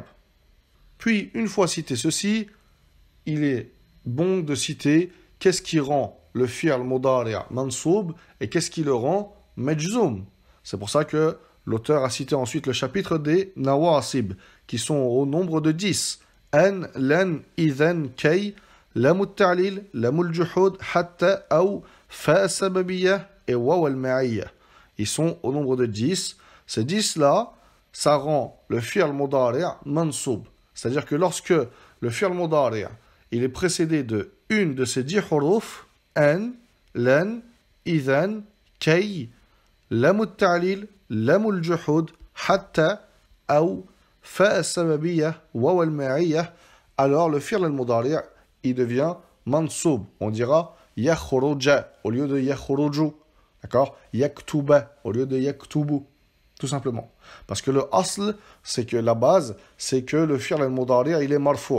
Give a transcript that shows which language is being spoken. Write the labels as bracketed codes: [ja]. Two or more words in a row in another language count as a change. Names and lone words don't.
[fr] Puis, une fois cité ceci, il est bon de citer qu'est-ce qui rend le [ar] فعل مضارع' [fr] mansoub et qu'est-ce qui le rend majzoum. C'est pour ça que L'auteur a cité ensuite le chapitre des nawasib, qui sont au nombre de 10. [ar] أن، لن، إذن، كي، لام التعليل، لام الجحود، حتى، أو، فاء السببية et واو المعية. [fr] Ils sont au nombre de 10. Ces 10-là, ça rend le [ar] فعل مضارع' [fr] mansoub. C'est-à-dire que lorsque le [ar] فعل مضارع' [fr] il est précédé de une de ces 10 huruf, [ar] أن، لن، إذن، كي، لام التعليل، لام الجحود، حتى، أو، فاء السببية، واو المعية, [fr] alors le [ar] الفعل المضارع' [fr] il devient mansoub. On dira yakhruja au lieu de yakhruju. D'accord? Yaktuba au lieu de yaktubu. Tout simplement. Parce que le asl, c'est que la base, c'est que le [ar] الفعل المضارع' [fr] il est marfou'.